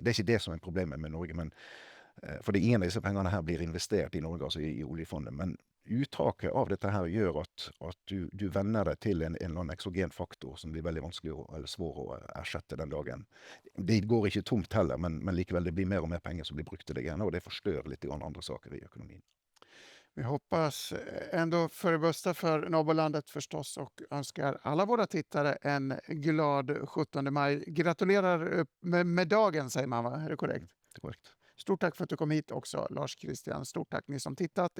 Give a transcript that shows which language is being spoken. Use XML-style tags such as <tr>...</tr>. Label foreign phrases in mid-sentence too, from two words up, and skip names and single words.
<no>Det er ikke det som er problemet med Norge, men fordi ingen av disse pengene her blir investert i Norge, altså i oljefondet, men uttaket av dette her gjør at du venner deg til en eller annen eksogen faktor som blir veldig vanskelig eller svår å erstatte den dagen. Det går ikke tomt heller, men likevel det blir mer og mer penger som blir brukt til det</no> <sv>gärna, och det förstör lite grann andra saker i ekonomin. Vi hoppas ändå för det bästa för Nobellandet förstås och önskar alla våra tittare en glad 17 maj. Gratulerar med dagen, säger man, va? Är det korrekt? Det är korrekt. Stort tack för att du kom hit också, Lars Christian. Stort tack ni som tittat.</sv>